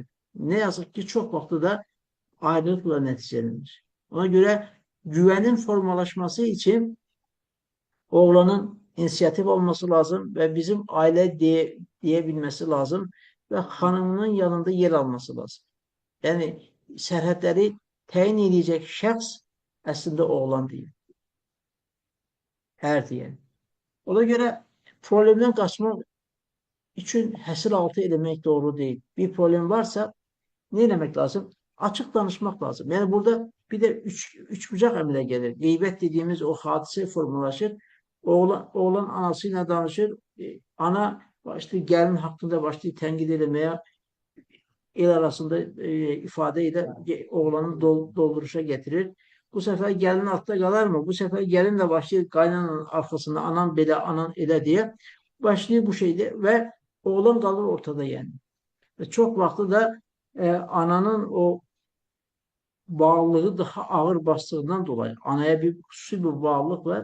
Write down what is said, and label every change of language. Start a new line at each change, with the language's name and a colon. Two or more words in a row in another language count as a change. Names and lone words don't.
Turkish: Ne yazık ki çok vakti da ayrılıkla neticelenir. Ona göre güvenin formalaşması için oğlanın inisiyatif olması lazım ve bizim aile diyebilmesi lazım ve hanımının yanında yer alması lazım.
Azerbaijani: Yani sərhədləri təyin edecek şəxs əslində oğlan deyil, ər deyən. Ona görə problemdən qaçmaq üçün həsr altı eləmək doğru deyil.
Turkish: Bir problem varsa ne demek lazım? Açık danışmak lazım.
Azerbaijani: Yani burada bir de üç bucak əmələ gelir. Qeybət dediğimiz o hadise formalaşır. Oğlan anasıyla danışır. Ana başlayır gəlin hakkında başlayır tənkid eləməyə,
Turkish: el arasında ifadeyle oğlanı dolduruşa getirir. Bu sefer gelin altta kalır mı? Bu sefer gelin de başlıyor kaynananın arkasında anan bele anan ele diye başlıyor bu şeyde ve oğlan kalır ortada yani. Ve çok vakti de ananın o bağlılığı daha ağır bastığından dolayı anaya bir hususi bir bağlılık var.